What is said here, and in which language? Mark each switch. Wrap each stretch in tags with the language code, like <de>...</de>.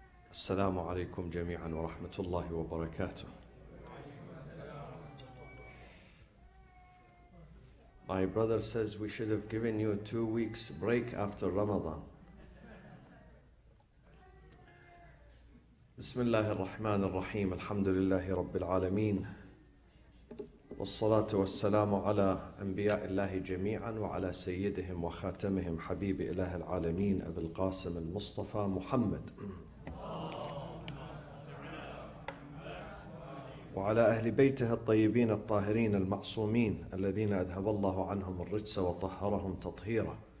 <ar>السلام عليكم جميعا ورحمة الله وبركاته.</ar> <en>My brother says we should have given you 2 weeks break after Ramadan.</en> <ar>بسم الله الرحمن الرحيم الحمد لله رب العالمين والصلاة والسلام على أنبياء الله جميعا وعلى سيدهم وخاتمهم حبيب إله العالمين أبي القاسم المصطفى محمد وعلى أهل بيته الطيبين الطاهرين المعصومين الذين أذهب الله عنهم الرجس وطهرهم تطهيرا.</ar>